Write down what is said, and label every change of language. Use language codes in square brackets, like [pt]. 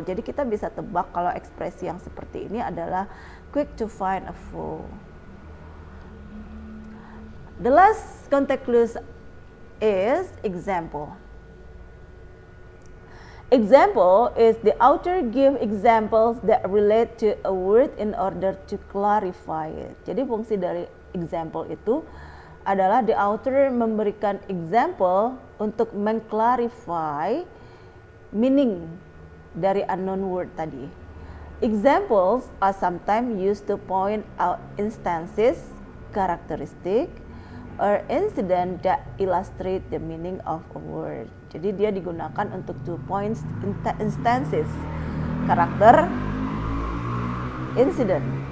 [id] Jadi kita bisa tebak kalau ekspresi yang seperti ini adalah [en] quick to find a fool. The last context clue is example. Example is the author give examples that relate to a word in order to clarify it. [id] Jadi fungsi dari example itu adalah the author memberikan example untuk mengclarify meaning dari unknown word tadi. [en] Examples are sometimes used to point out instances, characteristic, or incident that illustrate the meaning of a word. [id] Jadi dia digunakan untuk 2 points instances, karakter, incident.